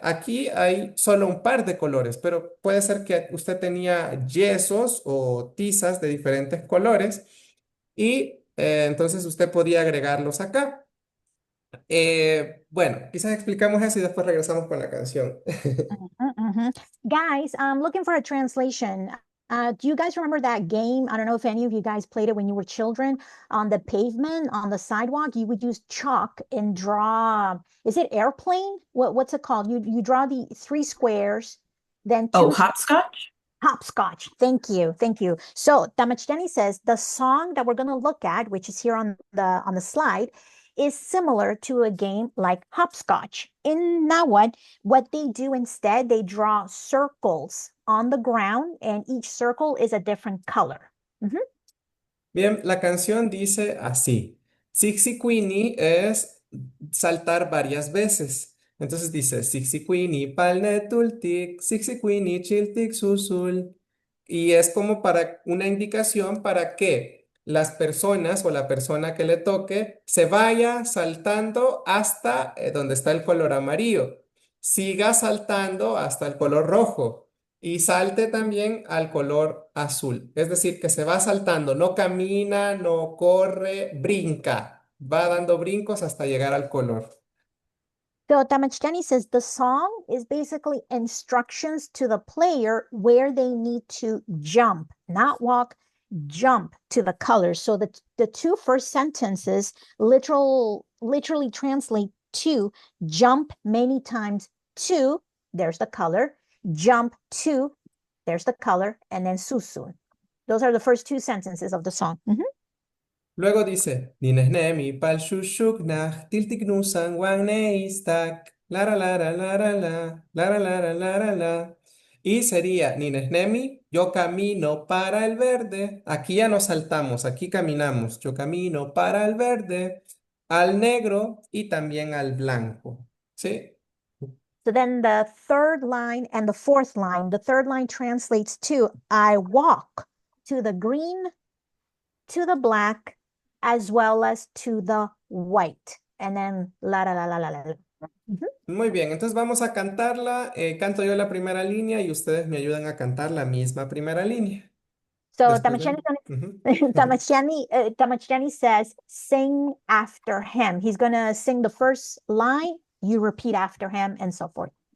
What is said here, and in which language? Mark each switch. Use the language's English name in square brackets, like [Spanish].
[Spanish] Aquí hay solo un par de colores, pero puede ser que usted tenía yesos o tizas de diferentes colores y entonces usted podía agregarlos acá. Bueno, quizás explicamos eso y después regresamos con la canción. [English] Guys, I'm looking for a translation. Do you guys remember that game? I don't know if any of you guys played it when you were children. On the pavement, on the sidewalk, you would use chalk and draw, is it airplane? What's it called? You draw the 3 squares, then 2 Oh, hopscotch? hopscotch. Thank you. Thank you. So Tamachtiani says the song that we're going to look at, which is here on the slide, is similar to a game like hopscotch. In Nahuatl, what they do instead, they draw circles on the ground, and each circle is a different color. [Spanish] Bien, la canción dice así. Sixi-quini es saltar varias veces. Entonces dice [Nahuatl languages] Sixi-quini palnetultic, Sixi-quini chiltic susul. [Spanish] Y es como para una indicación para que las personas o la persona que le toque se vaya saltando hasta donde está el color amarillo. Siga saltando hasta el color rojo. Y salte también al color azul. Es decir, que se va saltando, no camina, no corre, brinca. Va dando brincos hasta llegar al color. [English] So Tamachtiani says the song is basically instructions to the player where they need to jump, not walk, jump to the colors. So the 2 first sentences literally translate to jump many times to, there's the color, jump to, there's the color, and then susun. Those are the first 2 sentences of the song. [Spanish] Luego dice, [Nahuatl languages] Ninesnemi pal shushuknach, tiltiknusan wan neistak, lara lara lara la, lara lara lara la. [Spanish] Y sería, Ninesnemi, yo camino para el verde. Aquí ya nos saltamos, aquí caminamos. Yo camino para el verde, al negro y también al blanco. ¿Sí? [English] So then the 3rd line and the 4th line, the 3rd line translates to, I walk to the green, to the black, as well as to the white. And then la la la la la la. [Spanish] Muy bien, entonces vamos a cantarla. Canto yo la primera línea y ustedes me ayudan a cantar la misma primera línea. [English] So [Spanish] Después de- [English] Tamachtiani says, sing after him. He's going to sing the first line, you repeat after him, and so forth.